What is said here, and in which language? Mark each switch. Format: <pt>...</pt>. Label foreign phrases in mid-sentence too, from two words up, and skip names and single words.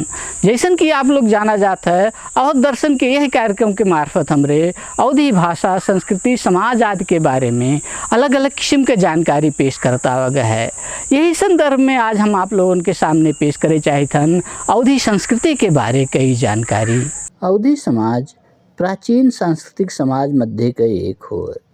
<awa>जैसन कि आप लोग जाना जाता है, अवध दर्शन के यह कार्यक्रम के मार्फत हमरे अवधी भाषा, संस्कृति, समाज आदि के बारे में अलग अलग किस्म के जानकारी पेश करता गया है। यही संदर्भ में आज हम आप लोगों के सामने पेश करे चाहत हन अवधी संस्कृति के बारे कई जानकारी। अवधी समाज प्राचीन सांस्कृतिक समाज मध्य का एक हो।</awa>